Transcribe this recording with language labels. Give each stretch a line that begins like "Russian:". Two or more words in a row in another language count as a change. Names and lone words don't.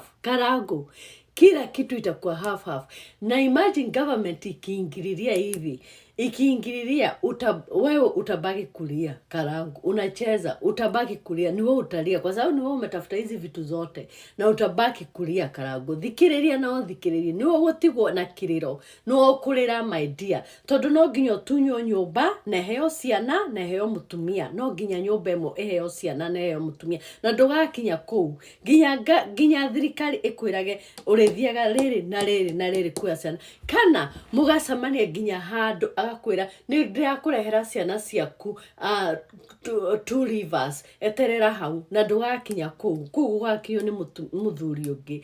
Swahili: Karangũ, kila kitu itakuwa half. Na
English: imagine government
Swahili: ikiingililia hivi. Ikiingililia, wewe utabaki kulia. Karangũ, unacheza, utabaki kulia. Ni wewe utalia kwa sababu ni wewe umetafuta hizi vitu zote, na utabaki kulia.
Kikuyu: Karangũ, thikiriria na thikiriria. Ni wewe utigwo na kiriro.
Swahili: Ni wewe kulira,
English: my dear.
Kikuyu: Tondu no nginya tunywo nyumba na heo ciana na heo mutumia. No nginya nyumba imo heo ciana na heo mutumia. Na ndugakinya kuu nginya thirikari ikwirage urithiaga riri na riri kwa ciana, kana mugacamania nginya handu agakwira ni ndiakurehera ciana ciaku 2 rivers, eterera hau na ndugakinya kuu gugakio ni muthuri ungi.